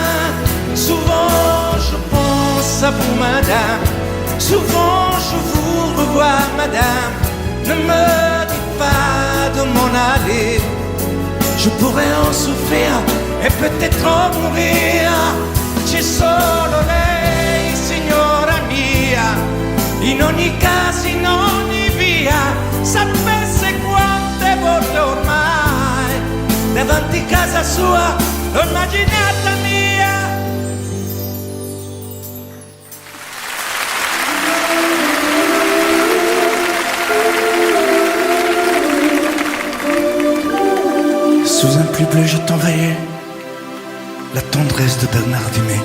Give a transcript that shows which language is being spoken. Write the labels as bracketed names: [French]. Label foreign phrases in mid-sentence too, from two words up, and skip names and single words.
[French] Souvent je pense à vous, madame. Souvent je vous revois, madame. Ne me dites pas de m'en aller. Je pourrais en souffrir et peut-être en mourir. [Italian] C'è solo lei, signora mia. In ogni caso, in ogni via. Sapesse quante volte ormai davanti casa sua l'ho immaginata mia. [French] Sous un pluie bleu, je t'envoyais la tendresse de Bernard Dumay.